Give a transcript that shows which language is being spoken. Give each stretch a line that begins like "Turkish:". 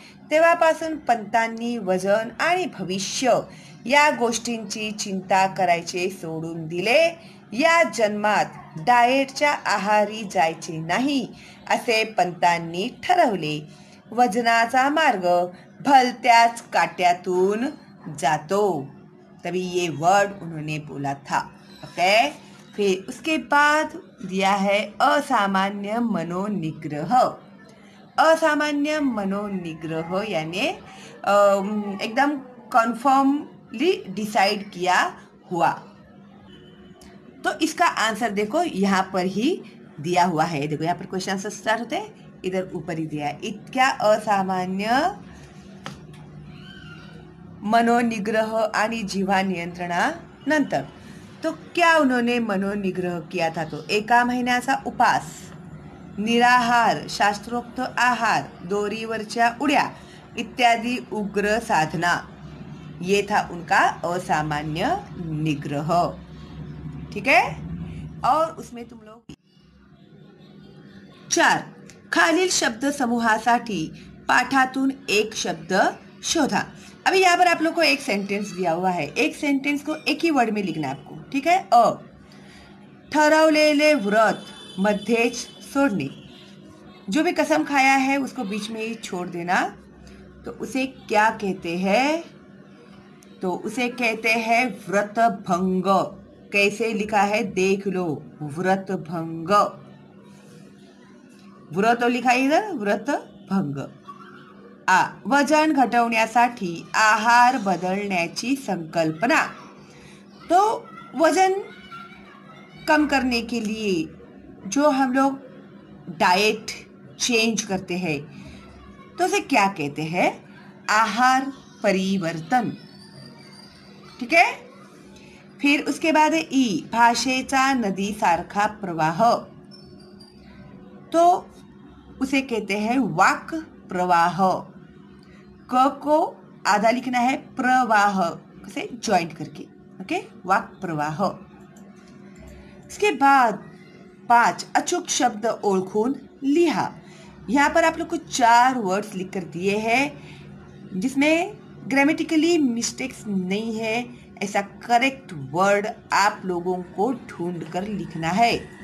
Marathi: तेव्हापासून पंतांनी वजन आणि भविष्य या गोष्टींची चिंता करायचे सोडून दिले. या जन्मात डाएटच्या आहारी जायचे नाही असे पंतांनी ठरवले. वजनाचा मार्ग भलत्याच काट्यातून जातो.
Hindi: तभी ये वर्ड उन्होंने बोला था. ओके, फिर उसके बाद दिया है असामान्य मनोनिग्रह. असामान्य मनोनिग्रह यानी एकदम कन्फर्मली डिसाइड किया हुआ. तो इसका आंसर देखो यहाँ पर ही दिया हुआ है. देखो यहाँ पर क्वेश्चन आंसर स्टार्ट होते हैं, इधर ऊपर ही दिया है.
Marathi: इतक्या असामान्य मनोनिग्रह आणि जीवा नियंत्रणानंतर
Hindi: तो क्या उन्होंने मनोनिग्रह किया था.
Marathi: तो 1 महिन्याचा उपास, निराहार, शास्त्रोक्त आहार, दोरीवरच्या उड्या इत्यादि उग्र साधना,
Hindi: ये था उनका असामान्य निग्रह. ठीक है. और उसमें तुम लोग
Marathi: 4 खालील शब्द समूहासाठी पाठातून एक शब्द शोधा.
Hindi: अभी यहाँ पर आप लोग को एक सेंटेंस दिया हुआ है. एक सेंटेंस को एक ही वर्ड में लिखना है आपको. ठीक है.
Marathi: ठरवलेले व्रत मध्येच सोडणे.
Hindi: जो भी कसम खाया है उसको बीच में ही छोड़ देना. तो उसे क्या कहते हैं. तो उसे कहते हैं व्रत भंग. कैसे लिखा है देख लो. व्रत भंग. व्रत लिखा है इधर, व्रत भंग.
Marathi: वजन घटवण्यासाठी आहार बदलण्याची संकल्पना.
Hindi: तो वजन कम करने के लिए जो हम लोग डाइट चेंज करते हैं तो उसे क्या कहते हैं. आहार परिवर्तन. ठीक है. फिर उसके बाद
Marathi: ई भाषेचा नदी सारखा प्रवाह.
Hindi: तो उसे कहते हैं वाक प्रवाह. क को आधा लिखना है, प्रवाह से ज्वाइंट करके. ओके, वाक प्रवाह. इसके बाद
Marathi: 5 अचूक शब्द ओळखून लिहा.
Hindi: यहाँ पर आप लोग को 4 वर्ड्स लिख कर दिए हैं जिसमें ग्रामेटिकली मिस्टेक्स नहीं है. ऐसा करेक्ट वर्ड आप लोगों को ढूंढ कर लिखना है.